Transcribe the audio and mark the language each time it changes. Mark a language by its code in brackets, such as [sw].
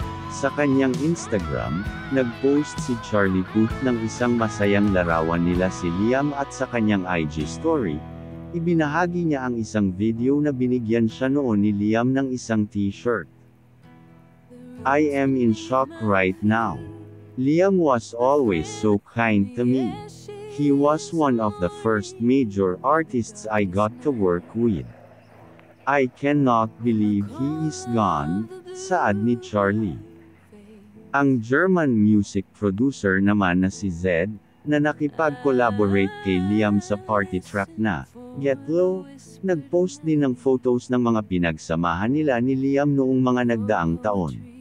[tl] Sa kanyang Instagram, nag-post si Charlie Puth ng isang masayang larawan nila si Liam at sa kanyang IG story, ibinahagi niya ang isang video na binigyan siya noon ni Liam ng isang t-shirt. [en] I am in shock right now. Liam was always so kind to me. He was one of the first major artists I got to work with. I cannot believe he is gone, [tl] saad ni Charlie. Ang German music producer naman na si Zedd, na nakipag-collaborate kay Liam sa party track na Get Low, nag-post din ng photos ng mga pinagsamahan nila ni Liam noong mga nagdaang taon.